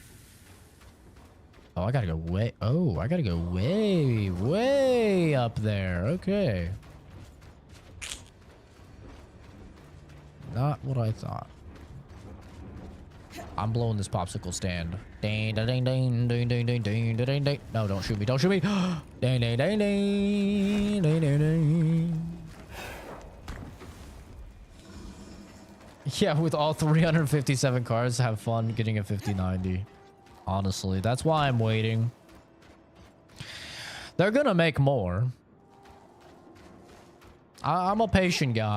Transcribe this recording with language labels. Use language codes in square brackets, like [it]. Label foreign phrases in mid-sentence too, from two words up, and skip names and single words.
[en] Oh, I gotta go way. Oh, I gotta go way, way up there. Okay. Not what I thought. I'm blowing this popsicle stand. Ding, ding, ding, ding, ding, ding, ding, ding, ding, ding. No, don't shoot me. Don't shoot me. Ding, ding, ding, ding, ding, ding, ding. Yeah, with all 357 cars, have fun getting a 5090. Honestly, that's why I'm waiting. They're gonna make more. I'm a patient guy.